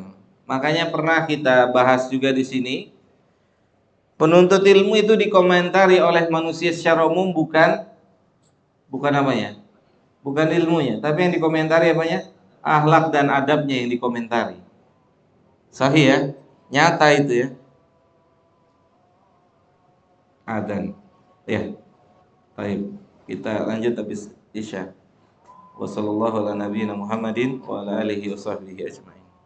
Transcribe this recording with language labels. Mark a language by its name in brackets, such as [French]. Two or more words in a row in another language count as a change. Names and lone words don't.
[Indonesian] Makanya pernah kita bahas juga di sini. Penuntut ilmu itu dikomentari oleh manusia secara umum bukan namanya, bukan ilmunya, tapi yang dikomentari apanya? Akhlak dan adabnya yang dikomentari. Sahih ya, nyata itu ya. Adan. Ya, baik. Kita lanjut habis Isya. [Arabic] وصلى الله على نبينا محمد وعلى آله وصحبه أجمعين.